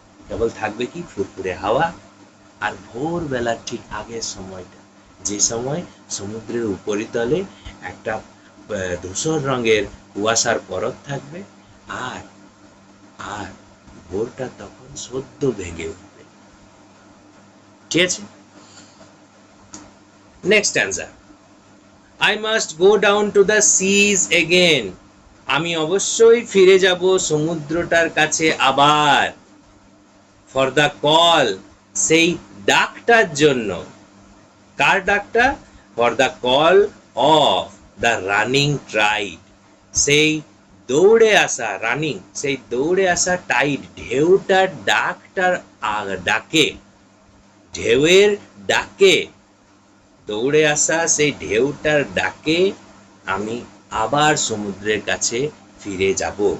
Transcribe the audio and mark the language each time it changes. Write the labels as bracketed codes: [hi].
[bn] কেবল থাকবে কি ফুরফুরে হাওয়া, আর ভোরবেলার ঠিক আগের সময়টা, যে সময় সমুদ্রের উপরিতলে একটা ধূসর রঙের কুয়াশার পরত থাকবে, আর আর ভোরটা তখন সদ্য ভেঙে উঠবে। ঠিক আছে? [en] Next answer, I must go down to the seas again. [bn] আমি অবশ্যই ফিরে যাব সমুদ্রটার কাছে আবার। [en] For the call, [bn] সেই ডাকটার জন্য। কার ডাকটা? [en] For the call of the running tide, [bn] সেই দৌড়ে আসা, রানিং, সেই দৌড়ে আসা টাইড, ঢেউটার ডাকটার ডাকে, ঢেউয়ের ডাকে, দৌড়ে আসা সেই ঢেউটার ডাকে আমি আবার সমুদ্রের কাছে ফিরে যাব।